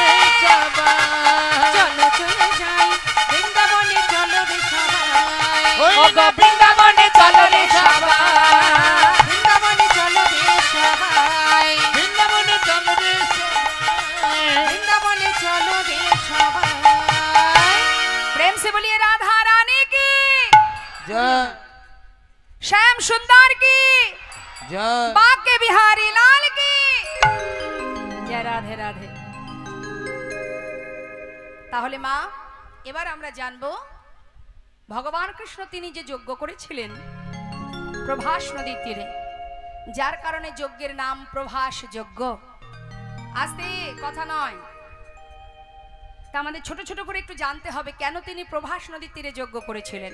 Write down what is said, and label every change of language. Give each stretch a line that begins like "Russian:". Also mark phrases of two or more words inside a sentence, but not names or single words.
Bangla: চলো চলে যাই, বৃন্দাবনে চলো রে সবাই। ওই ও গো বৃন্দাবনে চলো রে সবাই। বৃন্দাবনে চলো রে সবাই। বৃন্দাবনে চলো রে সবাই। বৃন্দাবনে চলো রে সবাই।
Hindi: प्रेम से बोलिए राधा रानी की, जय श्याम सुंदर की, जय बाके बिहारी लाल की। রাধে রাধে।
Bangla: তাহলে মা, এবার আমরা জানবো ভগবান কৃষ্ণ তিনি যে যজ্ঞ করেছিলেন প্রভাস নদীর তীরে, যার কারণে যজ্ঞের নাম প্রভাস যজ্ঞ। আস্তে কথা নয়, তা আমাদের ছোট ছোট করে একটু জানতে হবে কেন তিনি প্রভাস নদীর তীরে যজ্ঞ করেছিলেন।